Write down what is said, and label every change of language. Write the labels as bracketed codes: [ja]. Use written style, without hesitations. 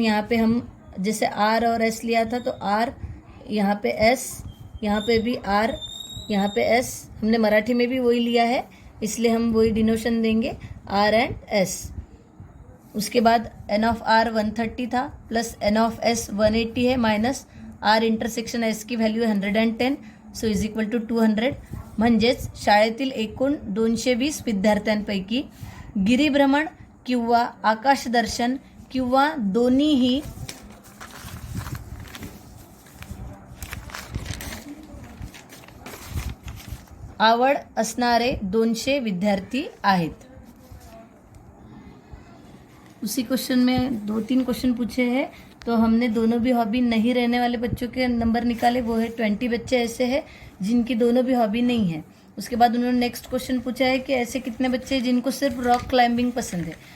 [hi] यहाँ पे हम जैसे आर और एस लिया था तो आर, यहाँ पे एस, यहाँ पे भी आर, यहाँ पे एस, हमने मराठी में भी वही लिया है इसलिए हम वही डिनोशन देंगे, आर एंड एस। उसके बाद एन ऑफ आर 130 था प्लस एन ऑफ एस 180 है मायनस आर इंटरसेक्शन एस की value 110, so is equal to 200। [mr] म्हणजेच शाळेतील एकूण 220 विद्यार्थ्यांपैकी गिरिभ्रमण किंवा आकाशदर्शन किंवा दोन्हीही आवड असणारे 200 विद्यार्थी आहेत। [hi] उसी क्वेश्चन में 2-3 क्वेश्चन पूछे हैं, तो हमने दोनों भी हॉबी नहीं रहने वाले बच्चों के नंबर निकाले, वो है 20 बच्चे ऐसे हैं जिनकी दोनों भी हॉबी नहीं है। उसके बाद उन्होंने नेक्स्ट क्वेश्चन पूछा है कि ऐसे कितने बच्चे हैं जिनको सिर्फ रॉक क्लाइंबिंग पसंद है।